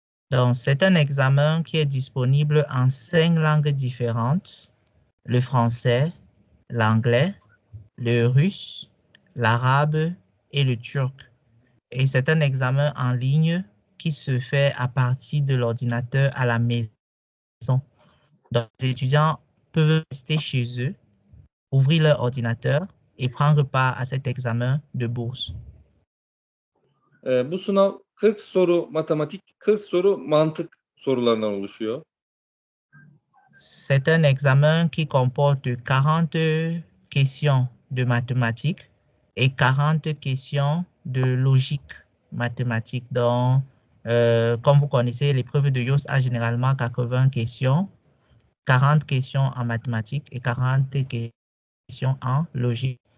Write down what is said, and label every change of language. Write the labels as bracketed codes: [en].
[fr] Donc, c'est un examen qui est disponible en 5 langues différentes, le français, l'anglais, le russe, l'arabe et le turc. Et c'est un examen en ligne qui se fait à partir de l'ordinateur à la maison. Donc, les étudiants peuvent rester chez eux, ouvrir leur ordinateur et prendre part à cet examen de bourse. [tr] Bu sınav 40 soru matematik, 40 soru mantık sorularından oluşuyor. [fr] C'est un examen qui comporte 40 questions de mathématiques et 40 questions de logique mathématique. Donc, comme vous connaissez, l'épreuve de YOS a généralement 80 questions, 40 questions en mathématiques et 40 questions en logique.